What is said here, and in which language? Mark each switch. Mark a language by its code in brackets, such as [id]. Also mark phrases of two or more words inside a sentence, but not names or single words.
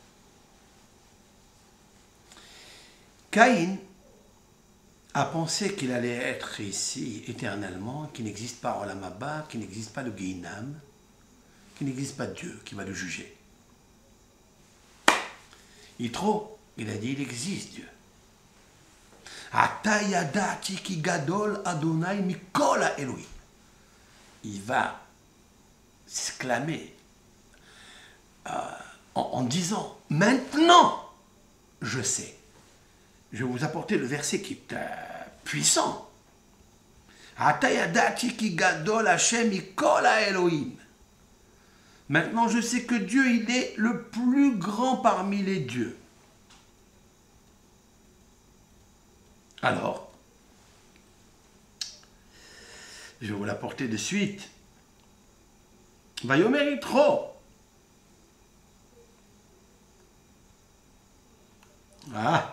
[fr] Caïn a pensé qu'il allait être ici éternellement, qu'il n'existe pas [he] עולם הבא, [fr] qu'il n'existe pas le Gehinam, qu'il n'existe pas Dieu qui va le juger. Yitro, il a dit, il existe Dieu. [he] עתה ידעתי כי גדול ה' מכל אלהים. [fr] Il va s'exclamer en disant, maintenant, je sais. Je vais vous apporter le verset qui est puissant. [he] עתה ידעתי כי גדול השם מכל אלהים. [fr] Maintenant, je sais que Dieu, il est le plus grand parmi les dieux. Alors, je vais vous l'apporter de suite. [he] ויאמר יתרו. אה.